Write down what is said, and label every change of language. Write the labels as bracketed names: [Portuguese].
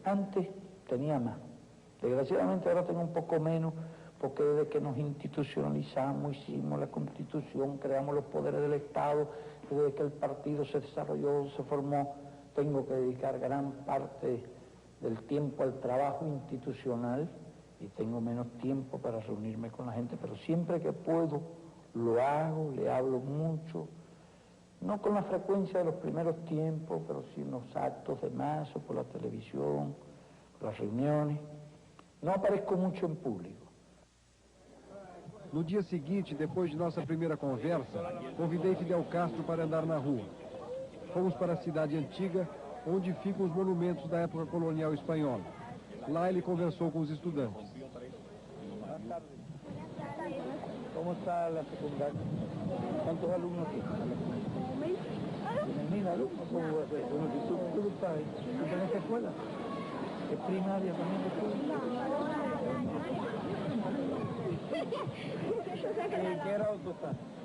[Spanish] Antes tenía más, desgraciadamente ahora tengo un poco menos, porque desde que nos institucionalizamos, hicimos la Constitución, creamos los poderes del Estado, desde que el partido se desarrolló, se formó, tengo que dedicar gran parte del tiempo al trabajo institucional y tengo menos tiempo para reunirme con la gente, pero siempre que puedo lo hago, le hablo mucho, no con la frecuencia de los primeros tiempos, pero sí en los actos de masa, por la televisión, por las reuniones. No aparezco mucho en público. [Portuguese] No dia seguinte, depois de nossa primeira conversa, convidei Fidel Castro para andar na rua. Fomos para a cidade antiga, onde ficam os monumentos da época colonial espanhola. Lá ele conversou com os estudantes. [Spanish] ¿Cómo está la secundaria? ¿Cuántos alumnos tiene? ¿Tienen 1000 alumnos? ¿Cómo va a ser? Bueno, si tú estás ahí, ¿tú tenés esta escuela? ¿Es primaria también la escuela? ¿En qué grado tú estás?